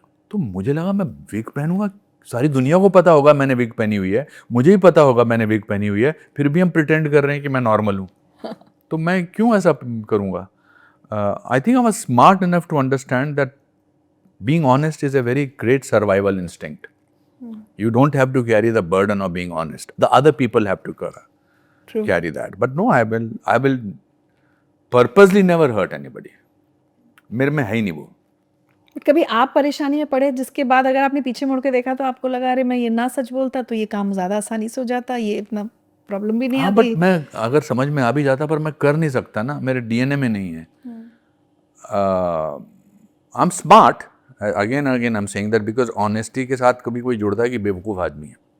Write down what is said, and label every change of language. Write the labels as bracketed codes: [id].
[hi] तो मुझे लगा मैं विग पहनूंगा, सारी दुनिया को पता होगा मैंने विग पहनी हुई है, मुझे ही पता होगा मैंने विग पहनी हुई है, फिर भी हम प्रिटेंड कर रहे हैं कि मैं नॉर्मल हूँ। तो मैं क्यों ऐसा करूँगा? [en] I think I was smart enough to understand that being honest is a very great survival instinct. You don't have to carry the burden of being honest. The other people have to carry that. But no, I will purposely never hurt anybody. [hi] मेरे में है ही नहीं वो। कभी आप परेशानी में पड़े जिसके बाद अगर आपने पीछे मुड़ के देखा तो आपको लगा अरे मैं ये ना सच बोलता तो ये काम ज़्यादा आसानी से हो जाता, ये इतना प्रॉब्लम भी नहीं आती? बट मैं अगर समझ में आ भी जाता पर मैं कर नहीं सकता ना, मेरे डीएनए में नहीं है। [en] I am smart, again I am saying that because [hi] honesty के साथ कभी कोई जुड़ता है कि बेवकूफ़ आदमी है।